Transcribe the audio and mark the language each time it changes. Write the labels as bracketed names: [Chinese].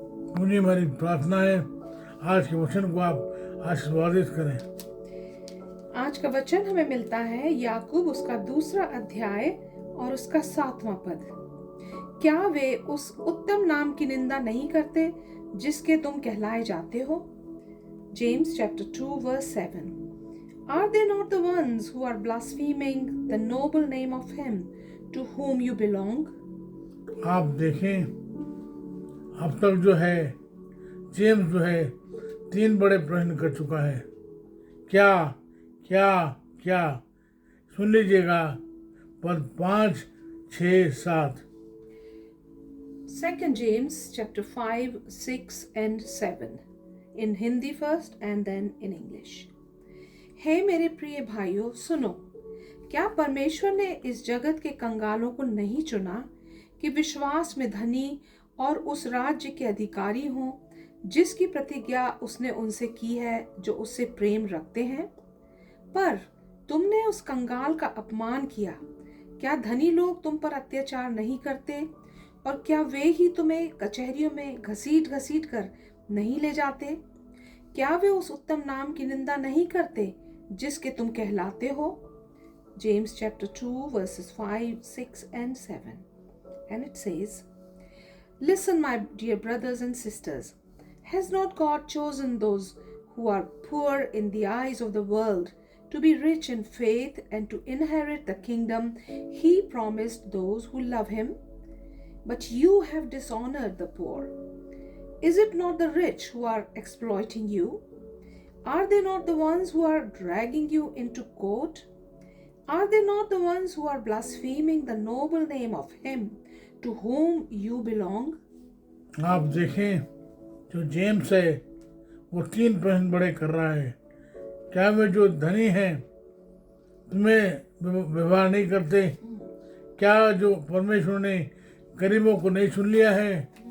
[Hindi] सुनिए हमारी प्रार्थना है। आज के वचन को आप आशीर्वादित करें। आज का वचन हमें मिलता है याकूब उसका 2 अध्याय और उसका 7वां पद। क्या वे उस उत्तम नाम की निंदा नहीं करते जिसके तुम कहलाए जाते हो? [English] James chapter 2 verse 7. Are they not the ones who are blaspheming the noble name of him to whom you belong? [Hindi] आप देखें, अब तक जो है जेम्स जो है 3 बड़े प्रश्न कर चुका है। क्या क्या क्या? सुन लीजिएगा, पद 5, 6, 7। [English] 2 James chapter 5, 6 and 7. In Hindi first and then in English. [Hindi] हे मेरे प्रिय भाइयों, सुनो। क्या परमेश्वर ने इस जगत के कंगालों को नहीं चुना कि विश्वास में धनी और उस राज्य के अधिकारी हों जिसकी प्रतिज्ञा उसने उनसे की है जो उससे प्रेम रखते हैं? पर तुमने उस कंगाल का अपमान किया। क्या धनी लोग तुम पर अत्याचार नहीं करते? और क्या वे ही तुम्हें कचहरियों में घसीट घसीट कर नहीं ले जाते? क्या वे उस उत्तम नाम की निंदा नहीं करते जिसके तुम कहलाते हो? [English] James chapter 2 verses 5, 6 and 7. And it says, Listen, my dear brothers and sisters. Has not God chosen those who are poor in the eyes of the world to be rich in faith and to inherit the kingdom He promised those who love Him? But you have dishonored the poor. Is it not the rich who are exploiting you? Are they not the ones who are dragging you into court? Are they not the ones who are blaspheming the noble name of Him to whom you belong? [Hindi] आप देखें, जो James है वो 3 प्रश्न बड़े कर रहा है। क्या वे जो धनी हैं तुम्हें व्यवहार नहीं करते? क्या जो परमेश्वर ने गरीबों को नहीं सुन लिया है?